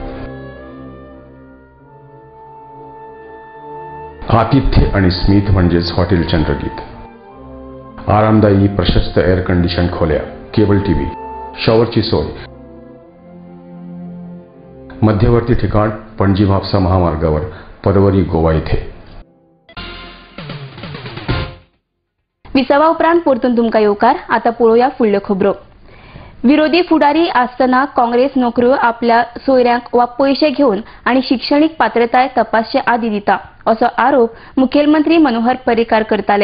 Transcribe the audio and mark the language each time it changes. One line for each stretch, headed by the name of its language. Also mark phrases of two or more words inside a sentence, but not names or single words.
Marathi: आतिथ्य आणि स्मित म्हणजेच हॉटेल चंद्रगीत. आरामदायी प्रशस्त
English: air condition
Marathi: खोल्या,
English: cable TV,
Marathi: शॉवरची सोय. मध्यवर्ती ठिकाण पणजी म्हापसा महामार्गावर, परवरी, गोवा येथे.
Konkani: विसावा उपरांत परतून तुमकां येवकार. आता पळोवया फुडल्यो खबरो. विरोधी फुडारी आसतना काँग्रेस नोकऱ्यो आपल्या सोयऱ्यांक वा पयशे घेवन आनी शिक्षणीक पात्रताय तपासचे आदी दिता असो आरोप मुखेलमंत्री मनोहर पर्रीकार करताले.